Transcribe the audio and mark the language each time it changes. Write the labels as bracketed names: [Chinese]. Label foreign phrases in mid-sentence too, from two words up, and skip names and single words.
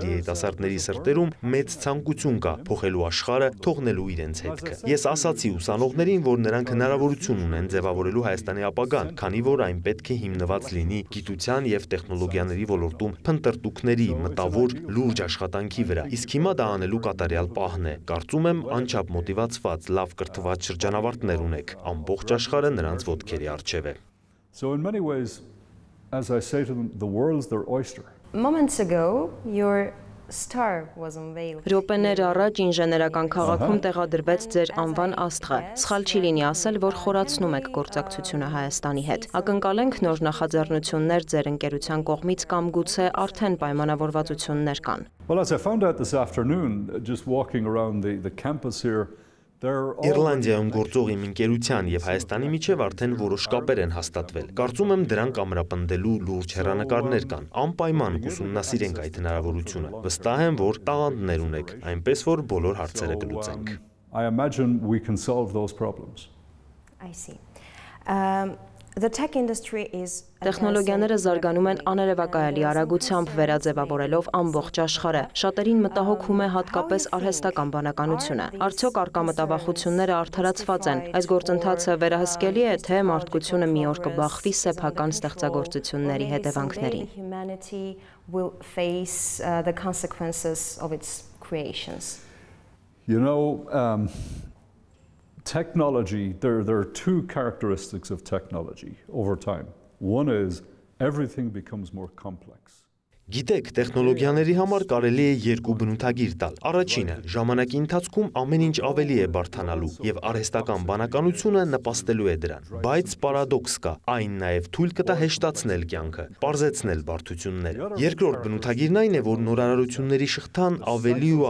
[Armenian] երիտասարդների սրտերում մեծ ցանկություն կա փոխելու աշխարհը, թողնելու իրենց հետքը։ Ես ասացի ուսանողներին, որ նրանք հնարավորություն ունեն ձևավորելու Հայաստանի ապագան, քանի որ այն պետք է հիմնված լինի գիտության եւ տեխնոլոգիաների ոլորտում փնտրտուքների, մտավոր, լուրջ աշխատանքի վրա։ Իսկ հիմա դա անելու կատարյալ պահն է։ Կարծում եմ, անչափ մոտիվացված, լավ կրթված շրջանավարտներ ունեք։ Ամբողջ աշխարհը նրանց ոտքերի առջև է։ [English] So in many ways, as I say to them, the world's their oyster. Moments ago, your star was unveiled. [Armenian] Րոպեներ առաջ ինժեներական քաղաքում տեղադրվեց ձեր անվան աստղը։ Սխալ չի լինի ասել, որ խորացնում եք գործակցությունը Հայաստանի հետ։ Ակնկալենք նոր նախաձեռնություններ ձեր ընկերության կողմից կամ գուցե արդեն պայմանավորվածություններ կան։ [English] Well, as I found out this afternoon, just walking around the campus here, [Armenian] Իռլանդիայում գործող իմ ընկերության եւ Հայաստանի միջև արդեն որոշ կապեր են հաստատվել։ Կարծում եմ դրանք ամրապնդելու լուրջ հեռանկարներ կան։ Անպայման կուսումնասիրենք այդ հնարավորությունը։ Վստահ եմ, որ տաղանդներ ունեք, այնպես որ բոլոր հարցերը կլուծենք։ [English] I imagine we can solve those problems. I see. The tech industry is [Armenian] Տեխնոլոգիաները զարգանում են աներևակայալի արագությամբ վերաձևավորելով ամբողջ աշխարհը։ Շատերին մտահոգում է հատկապես արհեստական բանականությունը։ Արդյոք արկա մտավախությունները արդարացված են։ Այս գործընթացը վերահսկելի է, թե մարդկությունը մի օր կբախվի սեփական ստեղծագործությունների հետևանքներին։ [English] Technology, there are two characteristics of technology over time. One is everything becomes more complex. [Armenian] Գիտեք, տեխնոլոգիաների համար կարելի է երկու բնութագիր տալ։ Առաջինը, ժամանակի ընթացքում ամեն ինչ ավելի է բարդանալու եւ արհեստական բանականությունը նպաստելու է դրան։ Բայց պարադոքս կա, այն նաեւ թույլ կտա հեշտացնել կյանքը, պարզեցնել բարդությունները։ Երկրորդ բնութագիրն այն է, որ նորարարությունների շղթան ավելի ու